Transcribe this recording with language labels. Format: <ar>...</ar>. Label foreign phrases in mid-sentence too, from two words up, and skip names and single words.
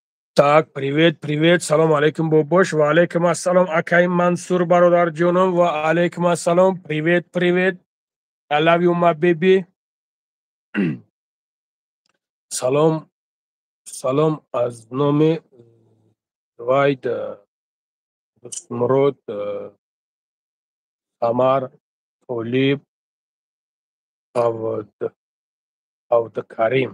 <ru>Так, привет, привет,</ru> <ar>سلام عليكم бобош, وعليكم السلام</ar> <tg>акай Мансур бародарҷонам,</tg> <ar>وعليكم السلام,</ar> <ru>привет, привет,</ru> <en>I love you my baby.</en> <tg>Салом, салом аз номи Вайд Дустмурод Самар Толиб Авдукарим.</tg>